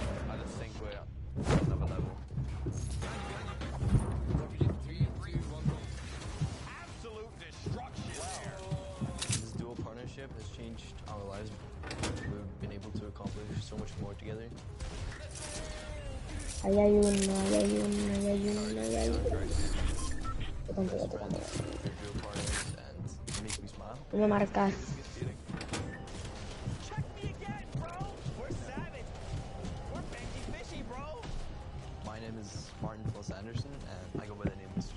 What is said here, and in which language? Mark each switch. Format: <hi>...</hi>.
<en>I just think we're on another level. Absolute destruction there. This dual partnership has changed our lives. We've been able to accomplish so much more together.</en> <es>Ahí hay uno, ahí hay uno, ahí hay uno, ahí hay uno.</es> <en>Best friends, they're dual partners, and it makes me smile.</en> <es>No me marcas.</es> <en>Check me again, bro. We're Savage. We're Benji Fishy, bro. My name is Martin Phyllis Anderson, and I go by the name Mr.</en>